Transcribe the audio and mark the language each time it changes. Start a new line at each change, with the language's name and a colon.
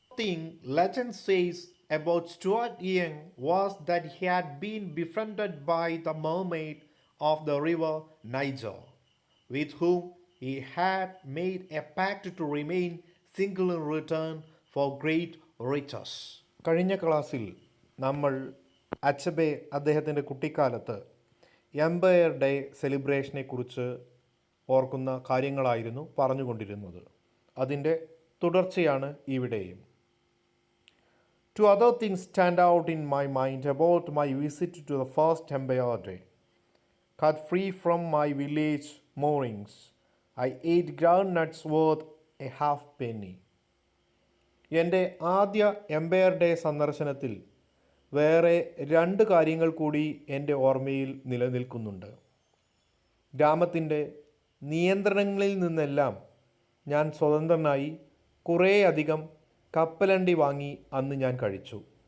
English: The thing legend says about Stuart Young was that he had been befriended by the mermaid of the river Niger, with whom he had made a pact to remain single in return for great riches.
Malayalam: കഴിഞ്ഞ ക്ലാസ്സിൽ നമ്മൾ Achebe അദ്ദേഹത്തിൻ്റെ കുട്ടിക്കാലത്ത് Empire day സെലിബ്രേഷനെക്കുറിച്ച് ഓർക്കുന്ന കാര്യങ്ങളായിരുന്നു പറഞ്ഞുകൊണ്ടിരുന്നത്. അതിൻ്റെ തുടർച്ചയാണ് ഇവിടെയും.
English: Two other things stand out in my mind about my visit to the first Empire Day. Cut free from my village mornings, I ate groundnuts worth a halfpenny.
Malayalam: എൻ്റെ ആദ്യ എംപയർ ഡേ സന്ദർശനത്തിൽ വേറെ രണ്ട് കാര്യങ്ങൾ കൂടി എൻ്റെ ഓർമ്മയിൽ നിലനിൽക്കുന്നുണ്ട്. ഗ്രാമത്തിൻ്റെ നിയന്ത്രണങ്ങളിൽ നിന്നെല്ലാം ഞാൻ സ്വതന്ത്രനായി കുറേയധികം കപ്പലണ്ടി വാങ്ങി അന്ന് ഞാൻ കഴിച്ചു.